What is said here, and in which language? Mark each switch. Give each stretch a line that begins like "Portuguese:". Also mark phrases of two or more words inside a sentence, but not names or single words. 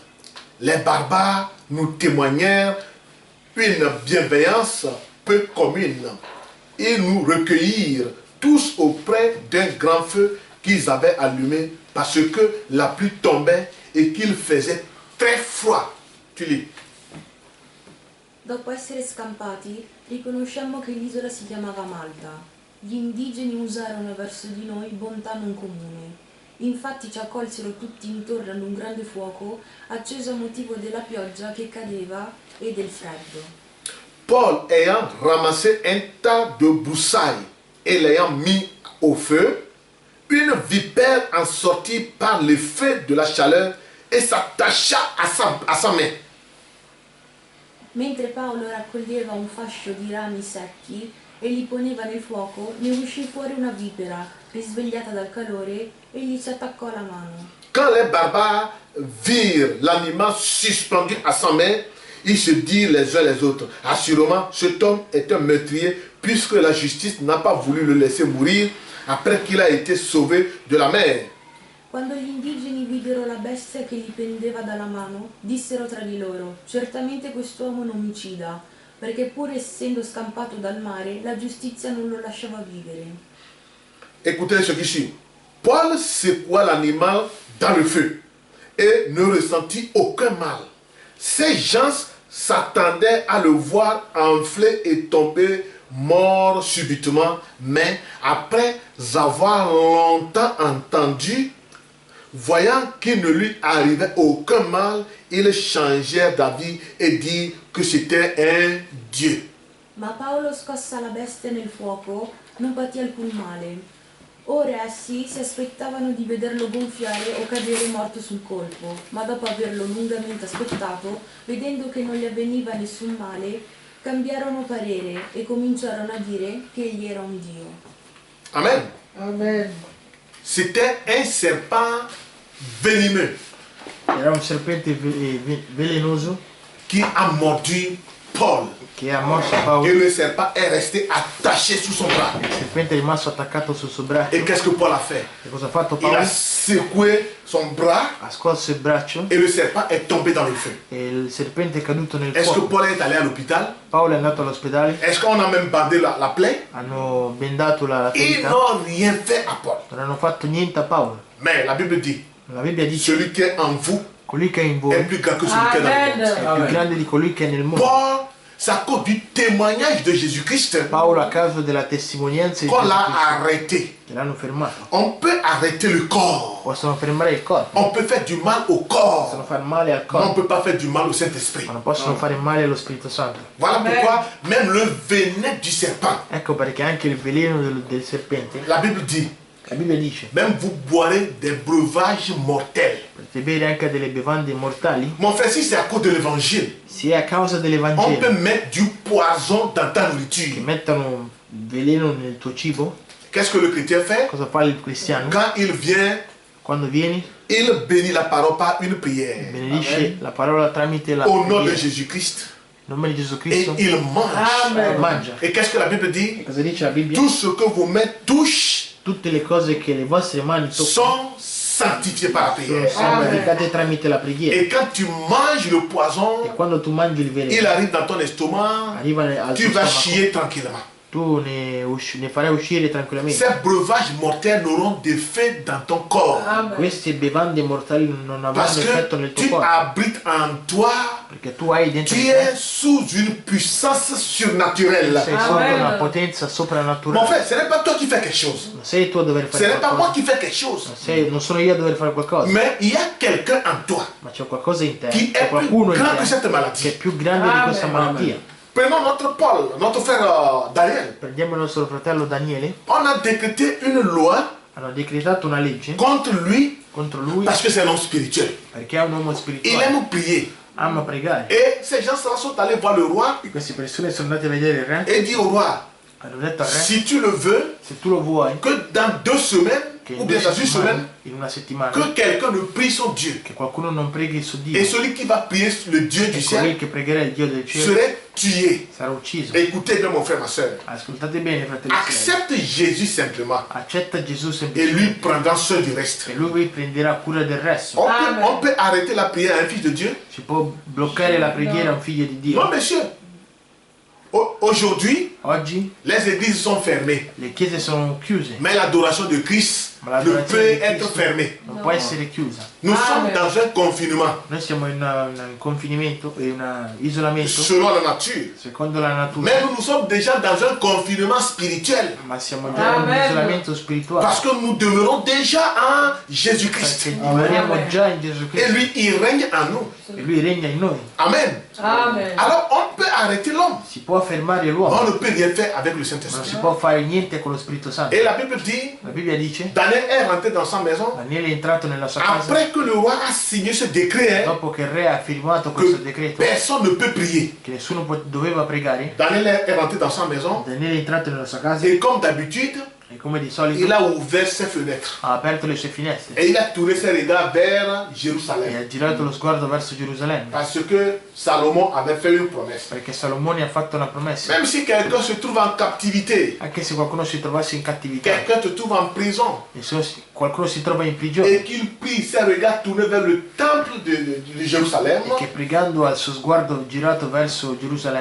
French: Les barbares nous témoignèrent une bienveillance peu commune. Ils nous recueillirent tous auprès d'un grand feu qu'ils avaient allumé parce que la pluie tombait et qu'il faisait très froid. Tu lis.
Italian: Dopo essere scampati, riconosciamo che l'isola si chiamava Malta. Gli indigeni usarono verso di noi bontà non comune. Infatti ci accolsero tutti intorno ad un grande fuoco, acceso a motivo della pioggia che cadeva e del freddo.
French: Paul ayant ramassé un tas de broussailles et l'ayant mis au feu, une vipère en sortit par l'effet de la chaleur et s'attacha à sa main.
Italian: Mentre Paolo raccoglieva un fascio di rami secchi e li poneva nel fuoco, ne uscì fuori una vipera, risvegliata dal calore, e gli si attaccò alla mano.
French: Quand les barbares virent l'animal suspendu à sa main, ils se dirent les uns les autres, assurément cet homme est un meurtrier puisque la justice n'a pas voulu le laisser mourir après qu'il a été sauvé de la mer.
Italian: Quando gli indigeni videro la bestia che gli pendeva dalla mano, dissero tra di loro, certamente quest'uomo è un omicida, perché pur essendo scampato dal mare, la giustizia non lo lasciava vivere.
French: Écoutez ce qui suit. Paul secoua l'animal dans le feu et ne ressentit aucun mal. Ces gens s'attendaient à le voir enfler et tomber mort subitement, mais après avoir longtemps entendu, voyant qu'il ne lui arrivait aucun mal, ils changèrent d'avis et dirent que c'était un dieu.
Italian: Ma Paolo scossa la bestia nel fuoco, non patì alcun male. Ora essi si aspettavano di vederlo gonfiare o cadere morto sul colpo, ma dopo averlo lungamente aspettato, vedendo che non gli avveniva nessun male, cambiarono parere e cominciarono a dire che egli era un dio. Amen. Amen.
French: C'était un serpent venimeux
Italian: Era un serpente velenoso
French: qui a mordu Paul.
Italian: che ha morso Paolo.
French: Et le serpent est resté attaché sous son bras.
Italian: Il serpente è rimasto attaccato sul suo braccio.
French: Et qu'est-ce que Paul a fait?
Italian: E cosa ha fatto
French: Il a
Italian: Paolo?
French: secoué son bras
Italian: Ha scosso il braccio
French: et le serpent est tombé dans le feu.
Italian: e il serpente è caduto nel
French: Est-ce que
Italian: fuoco.
French: Paul est allé à l'hôpital?
Italian: Paolo è andato all'ospedale,
French: Est-ce qu'on a même bandé la plaie?
Italian: hanno bendato la
French: Ils
Italian: ferita,
French: n'ont rien fait à Paul.
Italian: non hanno fatto niente a Paolo.
French: Mais la Bible dit,
Italian: La Bibbia dice:
French: celui qui est en vous
Italian: colui che è in voi
French: est
Italian: è
French: plus grand que celui qui est dans le monde. Amen.
Italian: più grande di colui che è nel mondo.
French: Paul c'est à cause du témoignage de Jésus-Christ
Italian: Paolo, a causa della testimonianza di
French: qu'on
Italian: Gesù
French: l'a
Italian: Cristo,
French: arrêté.
Italian: che l'hanno fermato.
French: On peut arrêter le corps.
Italian: Possono fermare il corpo,
French: On peut faire du mal au
Italian: possono
French: corps.
Italian: fare male al
French: Mais on ne
Italian: corpo,
French: peut pas faire du mal au Saint-Esprit.
Italian: ma non possono fare male allo Spirito Santo.
French: Voilà Amen. pourquoi même le venin du serpent,
Italian: Ecco perché anche il veleno del serpente,
French: la Bible dit,
Italian: la Bibbia dice,
French: même vous boirez des breuvages mortels.
Italian: potete bere anche delle bevande mortali,
French: Mon frère, si c'est à cause de l'évangile,
Italian: se è a causa
French: on peut
Italian: dell'Evangelo
French: mettre du poison dans ta
Italian: che
French: nourriture.
Italian: mettono veleno nel tuo cibo.
French: Qu'est-ce que le chrétien fait?
Italian: Cosa fa il cristiano?
French: Quand il vient,
Italian: Quando vieni,
French: il bénit la parole par une prière.
Italian: benedisce la parola tramite la
French: Au nom de
Italian: preghiera.
French: Jésus-Christ.
Italian: In nome di Gesù
French: Et
Italian: Cristo,
French: il mange. Amen.
Italian: mangia.
French: Et qu'est-ce que la Bible dit?
Italian: E cosa dice la Bibbia?
French: Tout ce que vos mains touchent
Italian: Tutte le cose che le vostre mani toccano
French: sont sanctifiés par la
Italian: sono
French: prière.
Italian: santificate tramite la preghiera.
French: Et quand tu manges le poison,
Italian: E quando tu mangi il
French: il
Italian: veleno,
French: arrive dans ton estomac,
Italian: arriva al
French: tu
Italian: tuo
French: vas
Italian: stomaco,
French: chier tranquillement.
Italian: tu ne farai uscire tranquillamente.
French: Ces breuvages mortels n'auront d'effet dans ton corps. Amen.
Italian: Queste bevande mortali non avranno
French: Parce
Italian: effetto
French: que
Italian: nel tuo
French: tu
Italian: corpo,
French: abrites en toi,
Italian: perché tu hai dentro
French: tu
Italian: di te,
French: es sous une puissance surnaturelle.
Italian: sei sotto Amen. una potenza
French: Mon
Italian: soprannaturale.
French: frère, ce n'est pas toi qui fais quelque chose.
Italian: Non sei tu a dover
French: Ce
Italian: fare
French: n'est pas moi
Italian: qualcosa,
French: qui fais quelque chose.
Italian: non sono io a dover fare qualcosa,
French: Mais il y a quelqu'un en toi
Italian: ma c'è qualcosa in te,
French: qui
Italian: c'è
French: est plus
Italian: qualcuno in
French: grand que
Italian: te
French: cette
Italian: che è
French: maladie.
Italian: più grande di Amen. questa malattia.
French: Prenons notre Paul, notre frère Daniel.
Italian: Prendiamo il nostro fratello Daniele,
French: On a décrété une loi
Italian: hanno decretato una legge
French: contre lui
Italian: contro lui
French: parce que c'est un homme spirituel.
Italian: perché è un uomo
French: Il
Italian: spirituale,
French: aime prier.
Italian: ama pregare.
French: Et ces gens-là sont allés voir le roi
Italian: Queste persone sono andate a vedere il re,
French: et dit au roi,
Italian: hanno detto al re,
French: si tu le veux,
Italian: se tu lo vuoi,
French: que dans 2 semaines,
Italian: che
French: ou bien dans une semaine,
Italian: in una settimana,
French: que quelqu'un ne prie son Dieu.
Italian: che qualcuno non preghi su Dio,
French: Et celui qui va prier le Dieu du
Italian: e colui
French: ciel
Italian: che pregherà il Dio del cielo
French: serait tué.
Italian: sarà ucciso.
French: Écoutez bien mon frère, ma soeur.
Italian: Ascoltate bene, fratelli e sorelle.
French: Accepte Jésus simplement
Italian: Accetta Gesù
French: et lui
Italian: semplicemente
French: prendra soin du reste.
Italian: e lui prenderà cura del resto. Amen.
French: On peut arrêter la prière à un fils de Dieu?
Italian: Si può bloccare la preghiera a un figlio di
French: Non,
Italian: Dio.
French: monsieur. Aujourd'hui,
Italian: Oggi
French: les églises sont fermées.
Italian: le chiese sono chiuse,
French: Mais l'adoration de Christ
Italian: ma
French: ne
Italian: l'adorazione
French: peut
Italian: di
French: être
Italian: Cristo
French: fermée.
Italian: non può essere chiusa.
French: Nous sommes Amen. dans un confinement
Italian: Noi siamo in un confinamento e un isolamento
French: selon la nature.
Italian: secondo la natura,
French: Mais nous sommes déjà dans un confinement spirituel.
Italian: ma siamo già in un Amen. isolamento spirituale
French: Parce que nous demeurons déjà en Jésus-Christ.
Italian: perché dimoriamo Amen. già in Gesù
French: Et
Italian: Cristo
French: lui, il règne en nous.
Italian: e lui regna in noi. Amen. Amen.
French: Alors, on peut arrêter l'homme.
Italian: Si può fermare
French: On
Italian: l'uomo,
French: ne peut rien faire avec le
Italian: ma non
French: Saint-Esprit.
Italian: si può fare niente con lo Spirito Santo.
French: Et la Bible dit,
Italian: La Bibbia dice,
French: Daniel est rentré dans sa maison
Italian: Daniele è entrato nella sua casa
French: après que le roi a signé ce décret hein,
Italian: dopo che il re ha firmato questo
French: que
Italian: decreto
French: personne ne peut prier.
Italian: che nessuno doveva pregare.
French: Daniel est rentré dans sa maison
Italian: Daniele è entrato nella sua casa
French: et comme d'habitude,
Italian: e come di solito
French: il a ouvert ses fenêtres
Italian: ha aperto le sue finestre
French: et il a tourné ses regards vers
Italian: e
French: Jérusalem.
Italian: ha girato lo sguardo verso Gerusalemme
French: Parce que Salomon avait fait une promesse.
Italian: perché Salomone ha fatto una promessa.
French: Même si quelqu'un se trouve en captivité,
Italian: Anche se qualcuno si trovasse in cattività
French: quelqu'un te trouve en prison
Italian: e se qualcuno si trova in prigione
French: et qu'il prie ses regards tournés vers le temple de Jérusalem,
Italian: e che pregando al suo sguardo girato verso Gerusalemme